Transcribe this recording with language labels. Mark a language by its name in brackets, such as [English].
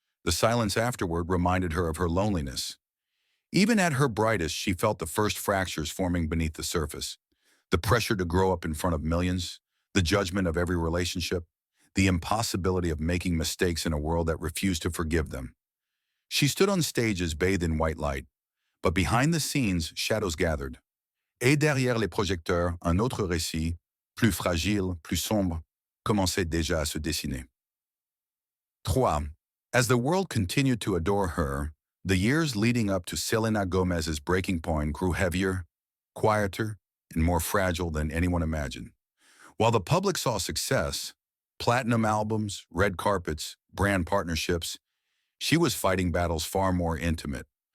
[English] The silence afterward reminded her of her loneliness. Even at her brightest, she felt the first fractures forming beneath the surface. The pressure to grow up in front of millions, the judgment of every relationship, the impossibility of making mistakes in a world that refused to forgive them. She stood on stages bathed in white light, but behind the scenes, shadows gathered. [French] Et derrière les projecteurs, un autre récit, plus fragile, plus sombre, commençait déjà à se dessiner. [English] 3. As the world continued to adore her, the years leading up to Selena Gomez's breaking point grew heavier, quieter, and more fragile than anyone imagined. While the public saw success, platinum albums, red carpets, brand partnerships, she was fighting battles far more intimate.